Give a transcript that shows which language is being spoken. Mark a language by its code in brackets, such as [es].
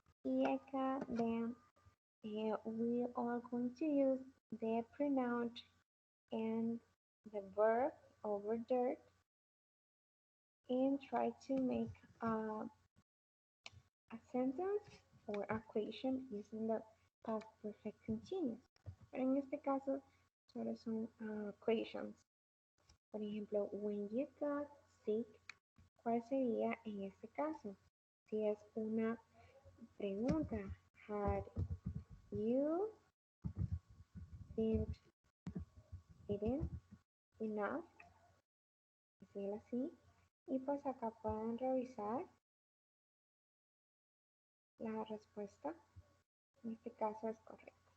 [es] Y acá, [en] then, we are going to use the pronoun and the verb over there and try to make a sentence or a question using the past perfect continuous. [es] Pero en este caso solo son questions. Por ejemplo, [en] when you got sick, [es] ¿cuál sería en este caso? Si es una pregunta, [en] had you been eating enough? [es] Decirlo así. Y pues acá pueden revisar La respuesta en este caso es correcta.